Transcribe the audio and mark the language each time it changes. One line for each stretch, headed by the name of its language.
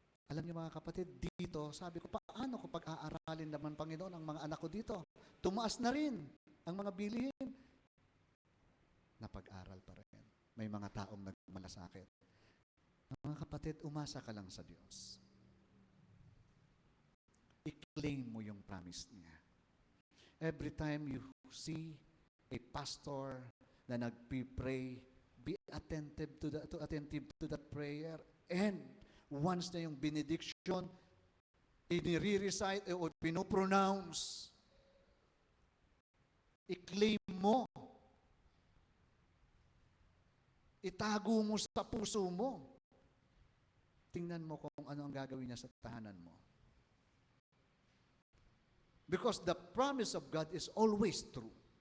Filipino: Alam niyo mga kapatid, dito, sabi ko, paano ko pag-aaralin naman, Panginoon, ang mga anak ko dito? Tumaas na rin ang mga bilihin. Napag-aral pa rin. May mga taong nagmalasakit. Mga kapatid, umasa ka lang sa Diyos. I-claim mo yung promise niya.
English: Every time you see a pastor
Filipino: na nagpipray,
English: be attentive to that prayer. And once
Filipino: na yung benediction, inire-recite o pinopronounce, i-claim mo. Itago mo sa puso mo. Tingnan mo kung ano ang gagawin niya sa tahanan mo.
English: Because the promise of God is always true.